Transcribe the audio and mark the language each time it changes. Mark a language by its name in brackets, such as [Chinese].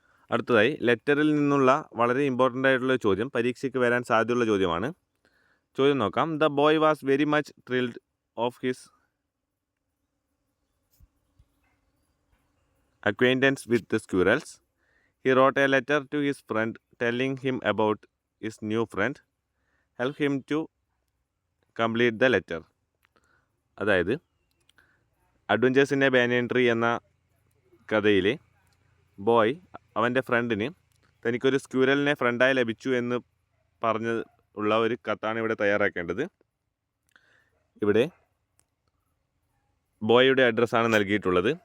[Malayalam] അടുത്തതായി ലെറ്ററിൽ നിന്നുള്ള വളരെ ഇമ്പോർട്ടൻ്റ് ആയിട്ടുള്ള ചോദ്യം, പരീക്ഷയ്ക്ക് വരാൻ സാധ്യതയുള്ള ചോദ്യമാണ്. ചോദ്യം നോക്കാം. [English] The boy was very much thrilled of his acquaintance with the squirrels. He wrote a letter to his friend telling him about his new friend. Help him to complete the letter. [Malayalam] അതായത് adventures in A banyan tree എന്ന കഥയിലെ boy അവൻ്റെ ഫ്രണ്ടിന് തനിക്കൊരു സ്ക്യൂരലിനെ ഫ്രണ്ടായി ലഭിച്ചു എന്ന് പറഞ്ഞ് ഉള്ള ഒരു കത്താണ് ഇവിടെ തയ്യാറാക്കേണ്ടത്. ഇവിടെ ബോയുടെ അഡ്രസ്സാണ് നൽകിയിട്ടുള്ളത്.